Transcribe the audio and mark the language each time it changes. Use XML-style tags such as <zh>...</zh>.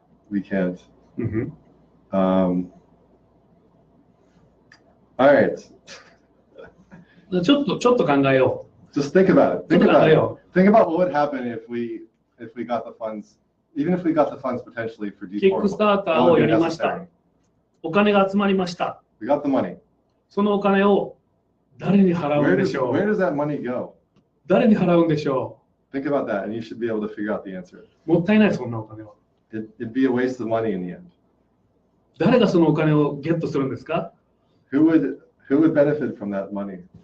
<en>We can't. All right.</en> <ja>ちょっと考えよ</ja> <en>う。Just think about it. Think about it. Think about what would happen if we got the funds, even if we got the funds potentially for D4.</en> <ja>キックスターターをやりました。お金が集まりました。</ja> <en>We got the money.</en> <ja>そのお金を誰に払うんでしょう？</ja> <en>Where does that money go?</en> <ja>誰に払うんでしょう？</ja> <en>Think about that, and you should be able to figure out the answer.</en> <ja>もったいない、そんなお金は。</ja> <en>It'd be a waste of money in the end.</en> <ja>誰がそのお金をゲットするんですか？</ja> <en>Who would benefit from that money?</en>